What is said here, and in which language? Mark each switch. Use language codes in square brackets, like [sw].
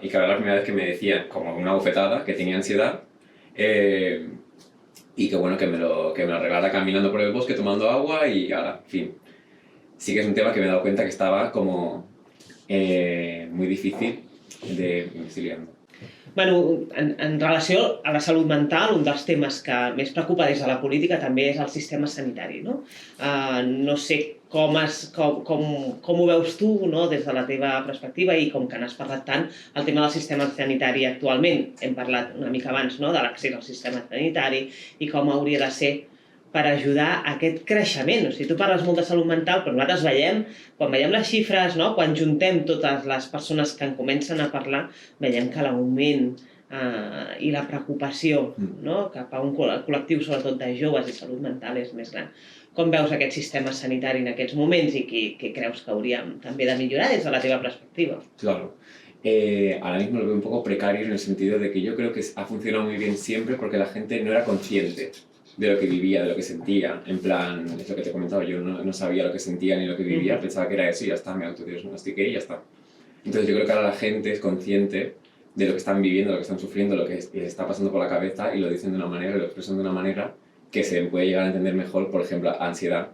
[es] Y que era la primera vez que me decía, como una bofetada, que tenía ansiedad y que bueno, que me lo arreglara caminando por el bosque, tomando agua y ahora, en fin. Sí que es un tema que me he dado cuenta que estaba como muy difícil de... Me estoy liando. [ca] Bueno, en relació a la salut mental, un dels temes que més preocupa des de la política també és el sistema sanitari, no? No sé com ho veus tu, no, des de la teva perspectiva i com que n'has parlat tant, el tema del sistema sanitari actualment. Hem parlat una mica abans, no, de l'accés al sistema sanitari i com hauria de ser per ajudar a aquest creixement. O sigui, tu parles molt de salut mental, però nosaltres veiem, quan veiem les xifres, no? Quan juntem totes les persones que en comencen a parlar, veiem que l'augment i la preocupació, no? Cap a un col·lectiu, sobretot de joves i salut mental, és més gran. Com veus aquest sistema sanitari en aquests moments i què creus que hauríem també de millorar des de la teva perspectiva? [es] Claro. Ahora mismo lo veo un poco precario en el sentido de que yo creo que ha funcionado muy bien siempre porque la gente no era consciente de lo que vivía, de lo que sentía. En plan, es lo que te he comentado, yo no sabía lo que sentía ni lo que vivía, pensaba que era eso y ya está, me autodiagnostiqué y ya está. Entonces yo creo que ahora la gente es consciente de lo que están viviendo, de lo que están sufriendo, lo que les está pasando por la cabeza y lo dicen de una manera, lo expresan de una manera que se puede llegar a entender mejor. Por ejemplo, ansiedad.